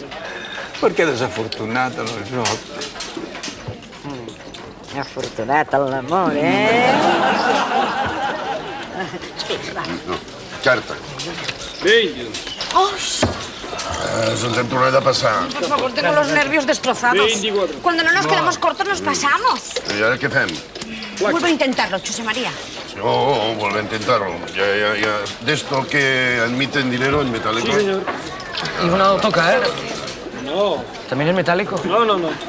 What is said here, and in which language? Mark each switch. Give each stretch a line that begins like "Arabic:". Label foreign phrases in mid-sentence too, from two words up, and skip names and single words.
Catalan: Perquè desafortunat en el joc. Afortunat en l'amor, No, carta. 22. Ens hem tornat a passar.
Spanish: Por favor, tengo los nervios destrozados. 24. Cuando no nos quedamos cortos, nos pasamos.
Catalan: I ara què fem?
Spanish: Vuelvo a intentarlo, José María. Oh, vuelve a intentarlo. Ya. De esto que admiten dinero en metálico. Sí, señor. ¿Y una toca, No. ¿También es metálico? No.